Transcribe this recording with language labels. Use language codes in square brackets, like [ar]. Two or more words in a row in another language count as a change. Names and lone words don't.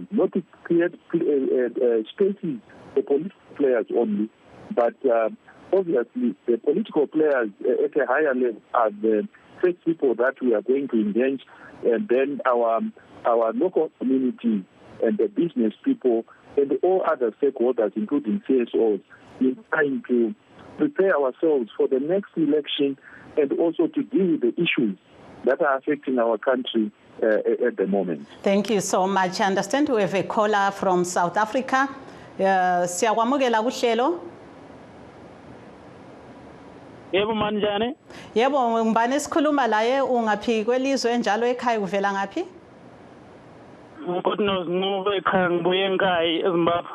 [en] not to create spaces for political players only, but obviously the political players at a higher level are the first people that we are going to engage, and then our local community and the business people and all other stakeholders, including CSOs, in trying to prepare ourselves for the next election and also to deal with the issues that are affecting our country at the moment. Thank you so much. I understand we have a caller from South Africa. [nd] Siyakwamukela kuhlelo. Yebo manjani? Yebo ngibani esikhuluma la ungaphi kwelizwe njalo ekhaya uvela ngaphi? Ngokunozinqobe ekhaya ngibuye ekhaya eZimbabwe.